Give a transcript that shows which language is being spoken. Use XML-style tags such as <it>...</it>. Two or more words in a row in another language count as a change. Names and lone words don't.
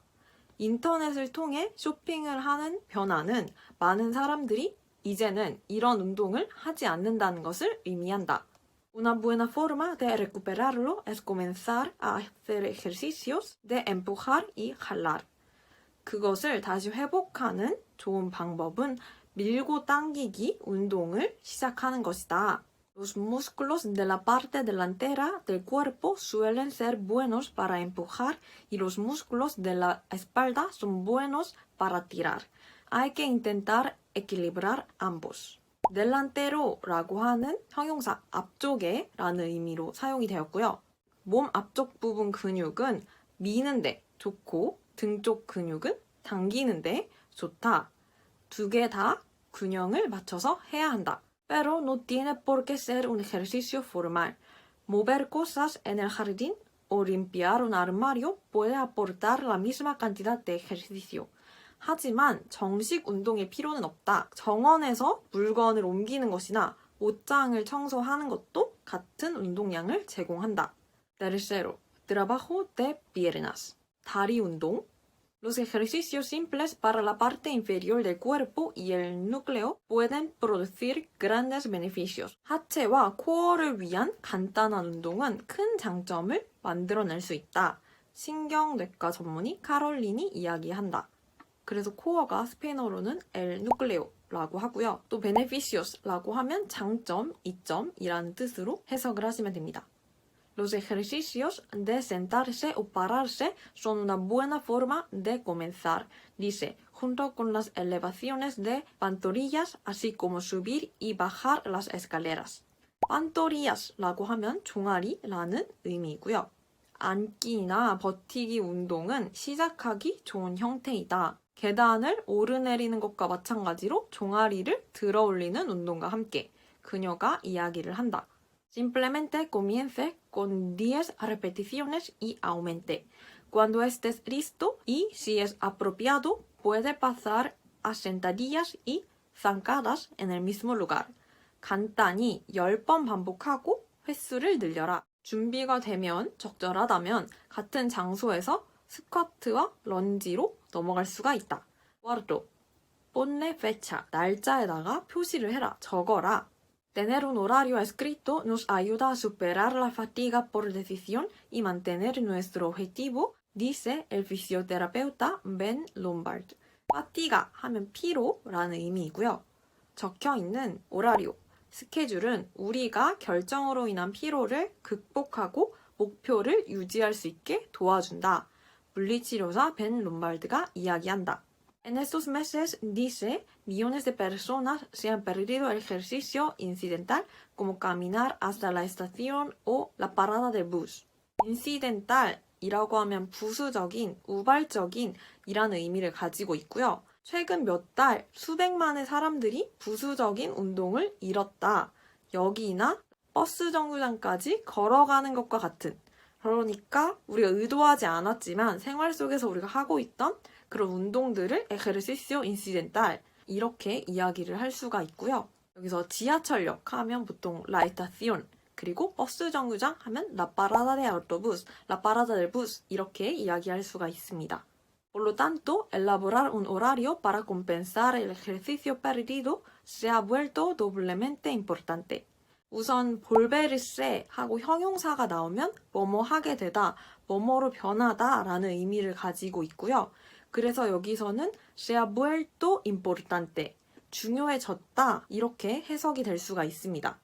<ko>인터넷을 통해 쇼핑을 하는 변화는 많은 사람들이 이제는 이런 운동을 하지 않는다는 것을 의미한다.</ko> <es>Una buena forma de recuperarlo es comenzar a hacer ejercicios de empujar y jalar.</es> <ko>그것을 다시 회복하는 좋은 방법은 밀고 당기기 운동을 시작하는 것이다.</ko> <es>Los músculos de la parte delantera del cuerpo suelen ser buenos para empujar y los músculos de la espalda son buenos para tirar. Hay que intentar equilibrar ambos.</es> <ko>delantero라고 하는 형용사 앞쪽에 라는 의미로 사용이 되었고요. 몸 앞쪽 부분 근육은 미는데 좋고 등 쪽 근육은 당기는데 좋다. 두 개 다 균형을 맞춰서 해야 한다.</ko> <es>Pero no tiene por qué ser un ejercicio formal. Mover cosas en el jardín o limpiar un armario puede aportar la misma cantidad de ejercicio.</es> <ko>하지만 정식 운동의 필요는 없다. 정원에서 물건을 옮기는 것이나 옷장을 청소하는 것도 같은 운동량을 제공한다.</ko> <es>Tercero, trabajo de piernas.</es> <ko>다리 운동.</ko> <es>Los ejercicios simples para la parte inferior del cuerpo y el núcleo pueden producir grandes beneficios.</es> <ko>하체와 코어를 위한 간단한 운동은 큰 장점을 만들어낼 수 있다. 신경내과 전문의 카롤린이 이야기한다. 그래서 코어가 스페인어로는</ko> <es>el núcleo</es> <ko>라고 하고요. 또 beneficios라고 하면 장점, 이점이라는 뜻으로 해석을 하시면 됩니다.</ko> <es>Los ejercicios de sentarse o pararse son una buena forma de comenzar, dice junto con las elevaciones de pantorrillas, así como subir y bajar las escaleras.</es> <ko>pantorrillas라고 하면 종아리라는 의미이고요. 앉기나 버티기 운동은 시작하기 좋은 형태이다. 계단을 오르내리는 것과 마찬가지로 종아리를 들어 올리는 운동과 함께 그녀가 이야기를 한다.</ko> <es>Simplemente comience con 10 repeticiones y aumente. Cuando estés listo y si es apropiado, puede pasar a sentadillas y zancadas en el mismo lugar.</es> <ko>간단히 10번 반복하고 횟수를 늘려라. 준비가 되면 적절하다면 같은 장소에서 스쿼트와 런지로 넘어갈 수가 있다.</ko> <es>Cuarto, ponle fecha.</es> <ko>날짜에다가 표시를 해라. 적어라.</ko> <es>Tener un horario escrito nos ayuda a superar la fatiga por decisión y mantener nuestro objetivo, dice el fisioterapeuta Ben Lombard.</es> <ko>fatiga 하면 피로라는 의미이고요. 적혀있는 오라리오, 스케줄은 우리가 결정으로 인한 피로를 극복하고 목표를 유지할 수 있게 도와준다. 물리치료사 벤 롬발드가 이야기한다.</ko> <es>En estos meses, dice, millones de personas se han perdido el ejercicio incidental como caminar hasta la estación o la parada del bus.</es> <ko>incidental이라고 하면 부수적인, 우발적인 이라는 의미를 가지고 있고요. 최근 몇 달 수백만의 사람들이 부수적인 운동을 잃었다. 여기나 버스 정류장까지 걸어가는 것과 같은. 그러니까 우리가 의도하지 않았지만 생활 속에서 우리가 하고 있던 그런 운동들을</ko> <es>ejercicio incidental</es> <ko>이렇게 이야기를 할 수가 있고요. 여기서 지하철역 하면 보통</ko> <es>la estación</es> <ko>그리고 버스 정류장 하면</ko> <es>la parada de autobús, la parada del bus</es> <ko>이렇게 이야기할 수가 있습니다.</ko> <es>Por lo tanto, elaborar un horario para compensar el ejercicio perdido se ha vuelto doblemente importante.</es> <ko>우선 볼베르세 하고 형용사가 나오면 뭐뭐 하게 되다, 뭐뭐로 변하다 라는 의미를 가지고 있고요. 그래서 여기서는</ko> <es>se ha vuelto importante,</es> <ko>중요해졌다 이렇게 해석이 될 수가 있습니다.</ko>